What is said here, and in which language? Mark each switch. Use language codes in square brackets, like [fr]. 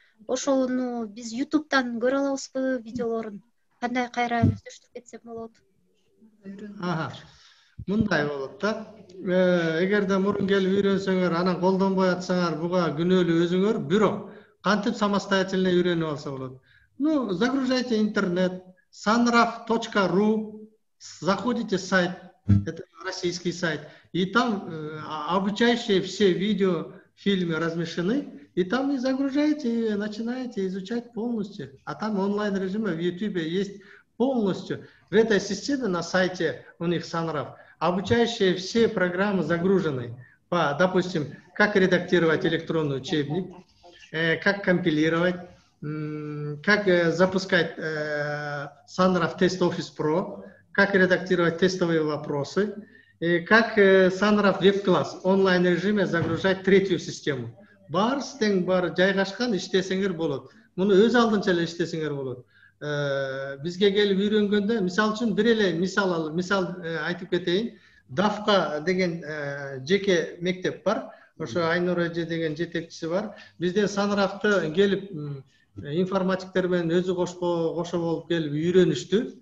[ky] Ошону биз YouTube'дан көрө алабызбы видеолорун? Кандай кайра өздөштүрүп кетсек болот? Мындай болот да. Эгерде мурун келип үйрөнсөңөр, анан колдонбой атсаңар, буга күнөөлүү өзүңөр, бирок кантип самостоятельно үйрөнүп алса болот. [ru] Ну, загружайте интернет, sanrav.ru, заходите в сайт, это российский сайт, и там обучающие все видео, фильмы размещены, и там и загружаете, и начинаете изучать полностью. А там онлайн режиме в YouTube есть полностью. В этой системе на сайте у них Санрав обучающие все программы загружены. Допустим, как редактировать электронный учебник, как компилировать, как запускать Санрав Тест Office Pro, как редактировать тестовые вопросы, как Санрав веб-класс онлайн режиме загружать третью систему. [ky] Барыстың бар жайгашкан иштесеңер болот. Муну өз алдынча эле иштесеңер болот. Бизге келип үйрөнгөндө, мисал үчүн бир эле мисал айтып кетейин. Дафка деген жеке мектеп бар. Ошо Айнур эже деген жетекчиси бар. Бизден Санравты келип информатиктер менен өзү кошо болуп келип үйрөнүштү.